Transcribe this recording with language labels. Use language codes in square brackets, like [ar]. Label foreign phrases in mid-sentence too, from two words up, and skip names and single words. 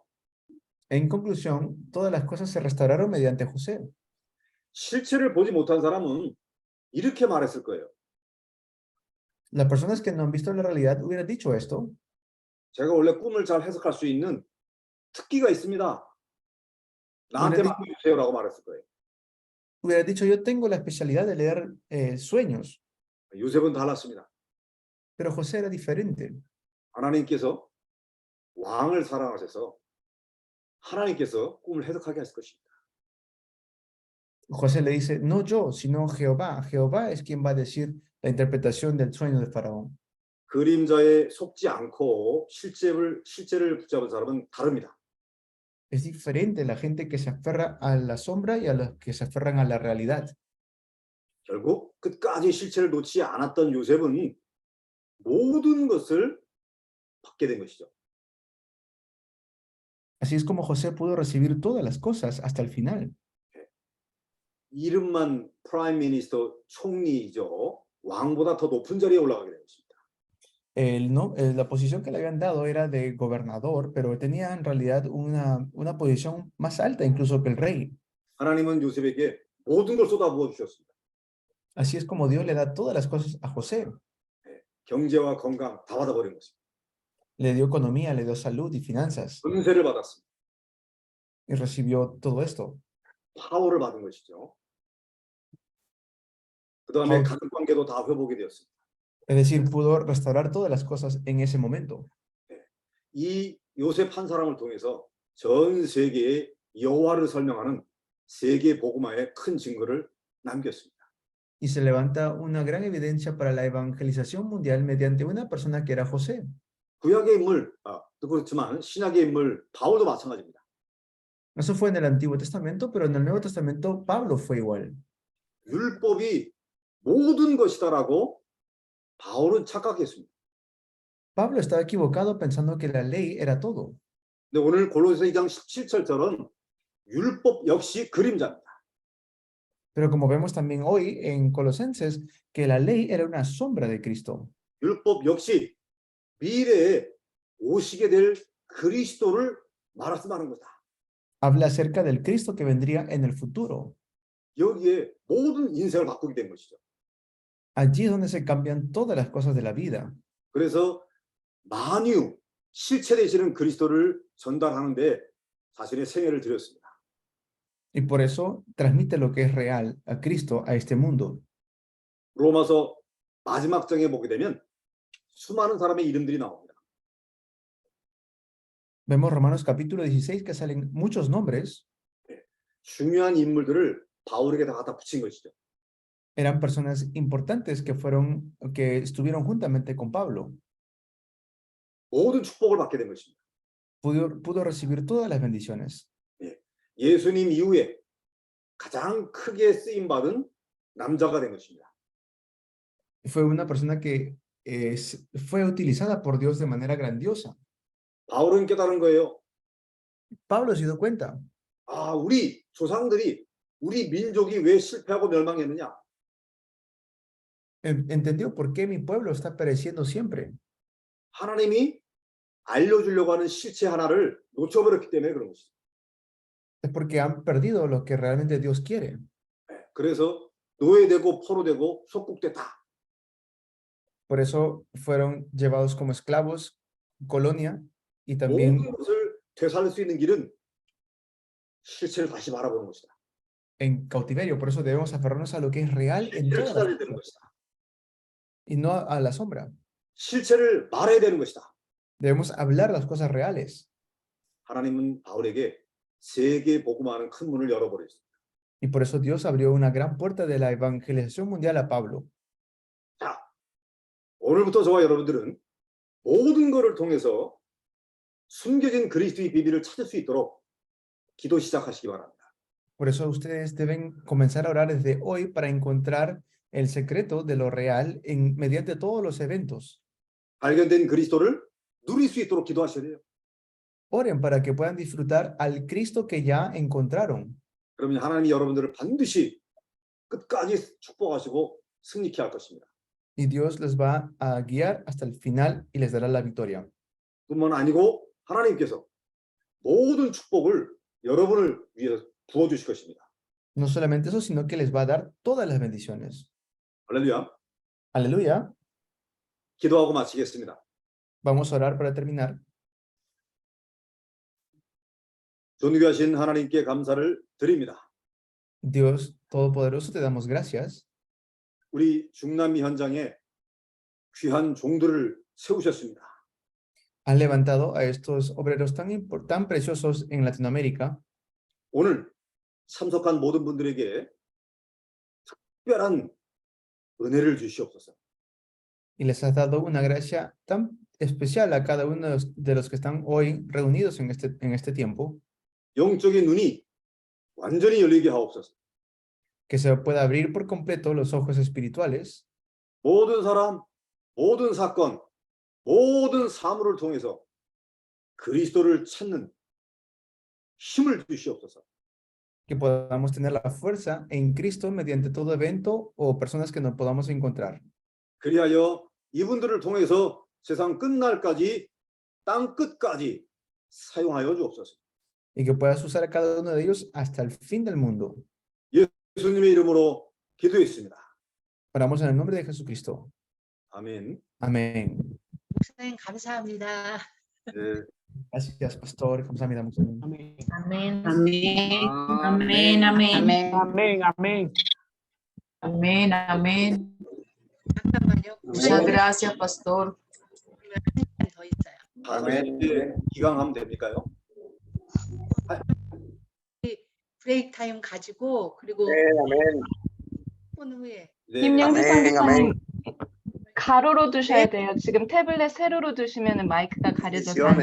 [es] En conclusión, todas las cosas se restauraron mediante José. [ko] 실체를 보지 못한 사람은 이렇게 말했을 거예요. [es] Las personas que no han visto la realidad hubieran dicho esto. [ko] 제가 원래 꿈을 잘 해석할 수 있는 특기가 있습니다. 나한테 맡겨주세요라고 말했을 거예요. [es] Hubiera dicho, yo tengo la especialidad de leer sueños. [ko] 요셉은 달랐습니다. [es] Pero José era diferente. [ko] 하나님께서 왕을 사랑하셔서 하나님께서 꿈을 해석하게 하실 것입니다. [es] José le dice, no yo, sino Jehová. Jehová es quien va a decir la interpretación del sueño de Faraón. [ko] 그림자에 속지 않고 실제를 붙잡은 사람은 다릅니다. [es] Es diferente la gente que se aferra a la sombra y a los que se aferran a la realidad. [ko] 결국 끝까지 실체를 놓지 않았던 요셉은 모든 것을 받게 된 것이죠. [es] Así es como José pudo recibir todas las cosas hasta el final. [ko] 이름만 [en] prime minister [ko] 총리이죠. 왕보다 더 높은 자리에 올라가게 된 것입니다. [es] La posición que le habían dado era de gobernador, pero tenía en realidad una posición más alta incluso que el rey. [ko] 하나님은 요셉에게 모든 걸 쏟아부어 주셨습니다. [es] Así es como Dios le da todas las cosas a José. [ko] 경제와 건강 다 받아버린 것입니다. [es] Le dio economía, le dio salud y finanzas. [ko] 은혜를 받았습니다. [es] Y recibió todo esto. [ko] 파워를 받은 것이죠. 그 다음에 가족 관계도 다 회복이 되었습니다. [es] Es decir, pudo restaurar todas las cosas en ese momento. [ko] 이 요셉 한 사람을 통해서 전 세계에 여호와를 설명하는 세계 복음화의 큰 증거를 남겼습니다. [es] Y se levanta una gran evidencia para la evangelización mundial mediante una persona que era José. [ko] 구약의 인물, 그렇지만 신약의 인물 바울도 마찬가지입니다. [es] Eso fue en el Antiguo Testamento, pero en el Nuevo Testamento Pablo fue igual. [ko] 율법이 모든 것이다라고 바울은 착각했습니다. [es] Pablo estaba equivocado pensando que la ley era todo. [ko] 근데 오늘 골로새 2장 17절처럼 율법 역시 그림자입니다. [es] Pero como vemos también hoy en Colosenses, que la ley era una sombra de Cristo. [ko] 율법 역시 미래에 오시게 될 그리스도를 말씀하는 거다. [es] Habla acerca del Cristo que vendría en el futuro. [ko] 여기에 모든 인생을 바꾸게 된 것이죠. [es] Allí es donde se cambian todas las cosas de la vida. [ko] 그래서 만유, 실체 되시는 그리스도를 전달하는데 자신의 생애를 드렸습니다. [es] Y por eso transmite lo que es real a Cristo a este mundo. [ko] 로마서 마지막 장에 보게 되면 수많은 사람의 이름들이 나옵니다. [es] Vemos Romanos capítulo 16 que salen muchos nombres. [ko] 중요한 인물들을 바울에게 다 갖다 붙인 것이죠. [es] Eran personas importantes que estuvieron juntamente con Pablo. [ko] 모든 축복을 받게 된 것입니다. [es] Pudo recibir todas las bendiciones. [ko] 예수님 이후에 가장 크게 쓰임 받은 남자가 된 것입니다. [es] Fue una persona que fue utilizada por Dios de manera grandiosa. [ko] 바울은 깨달은 거예요. [es] Pablo se dio cuenta. [ko] 우리 조상들이 우리 민족이 왜 실패하고 멸망했느냐? [es] Entendió por qué mi pueblo está pereciendo siempre. [ko] 하나님이 알려주려고 하는 실체 하나를 놓쳐버렸기 때문에 그런 것이죠. [es] Es porque han perdido lo que realmente Dios quiere. [ko] 그래서 노예되고 포로되고 속국됐다. [es] Por eso fueron llevados como esclavos, colonia, y también [ko] 모든 것을 되살릴 수 있는 길은 실체를 다시 바라보는 것이다. [es] en cautiverio. Por eso debemos aferrarnos a lo que es real en [ko] 실체를 [es] todas [ko] 찾아야 [es] las [ko] 되는 [es] cosas, [ko] 것이다. [es] y no a la sombra. [ko] 실체를 말해야 되는 것이다. [es] Debemos hablar las cosas reales. [ko] 하나님은 바울에게 세계 복음화하는 큰 문을 열어버렸습니다. [es] Y por eso Dios abrió una gran puerta de la evangelización mundial a Pablo. [ko] 자, 오늘부터 저와 여러분들은 모든 것을 통해서 숨겨진 그리스도의 비밀을 찾을 수 있도록 기도 시작하시기 바랍니다. [es] Por eso ustedes deben comenzar a orar desde hoy para encontrar el secreto de lo real mediante todos los eventos. [ko] 발견된 그리스도를 누릴 수 있도록 기도하셔야 돼요. [es] Oren para que puedan disfrutar al Cristo que ya encontraron. [ko] 그러면 하나님이 여러분들을 반드시 끝까지 축복하시고 승리케 할 것입니다. [es] Y Dios les va a guiar hasta el final y les dará la victoria. [ko] 뿐만 아니고 하나님께서 모든 축복을 여러분을 위해서 부어주실 것입니다. [es] No solamente eso, sino que les va a dar todas las bendiciones. [ko] 할렐루야. [es] Aleluya. [ko] 기도하고 마치겠습니다. [es] Vamos a orar para terminar. [ko] 존귀하신 하나님께 감사를 드립니다. [es] Dios Todopoderoso, te damos gracias. [ko] 우리 중남미 현장에 귀한 종들을 세우셨습니다. [es] han levantado a estos obreros tan preciosos en Latinoamérica. [ko] 오늘 참석한 모든 분들에게 특별한 은혜를 주시옵소서. [es] Y les has dado una gracia tan especial a cada uno de los que están hoy reunidos en este tiempo, [ko] 영적인 눈이 완전히 열리게 하옵소서. [es] que se pueda abrir por completo los ojos espirituales, [ko] 모든 사람, 모든 사건, 모든 사물을 통해서 그리스도를 찾는 힘을 주시옵소서. [es] que podamos tener la fuerza en Cristo mediante todo evento o personas que nos podamos encontrar. [ko] 그리하여 이분들을 통해서 세상 끝날까지 땅 끝까지 사용하여 주옵소서. [es] Y que puedas usar a cada uno de ellos hasta el fin del mundo. [ko] 예수님의 이름으로 기도했습니다. [es] Oramos en el nombre de Jesucristo. [ko] 아멘. [es] Amén. [ko] 목사님 감사합니다. 네. [es] Gracias, pastor. [ko] 감사합니다, 목사님. [es] Amén. Amén. Amén. Amén. Amén. Amén. Amén. Amén. Amén. [ko] 잠깐만요. [es] Muchas gracias, pastor. [ko] 더 있어요. 아멘. 기강하면 됩니까요? [en] break time [ko] 가지고 그리고 아멘. 10분 후에 네. 김영주 아멘, 선교사님 아멘. 가로로 두셔야 돼요. 지금 태블릿 세로로 두시면 마이크가 가려져서 안